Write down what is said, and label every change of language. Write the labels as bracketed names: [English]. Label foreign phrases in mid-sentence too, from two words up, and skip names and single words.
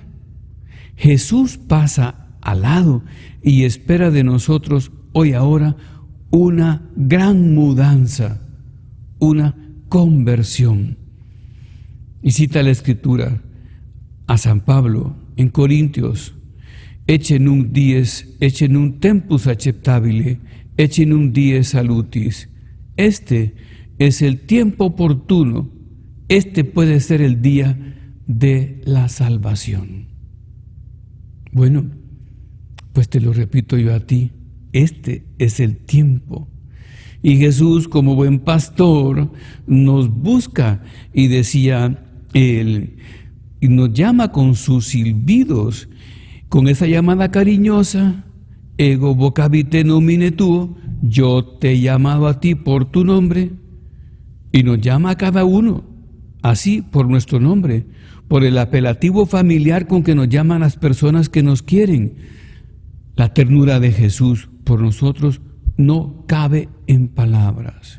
[Spanish] Jesús pasa al lado y espera de nosotros hoy ahora una gran mudanza, una conversión. Y cita la Escritura a San Pablo en Corintios: [Latin] ecce nunc dies, ecce nunc tempus acceptabile, ecce nunc dies salutis. [Spanish] Este es el tiempo oportuno, este puede ser el día de la salvación. Bueno, pues te lo repito yo a ti: este es el tiempo. Y Jesús, como buen pastor, nos busca, y decía él, y nos llama con sus silbidos, con esa llamada cariñosa: [Latin] ego vocabite nomine tuo, [Spanish] yo te he llamado a ti por tu nombre. Y nos llama a cada uno así, por nuestro nombre, por el apelativo familiar con que nos llaman las personas que nos quieren. La ternura de Jesús por nosotros no cabe en palabras.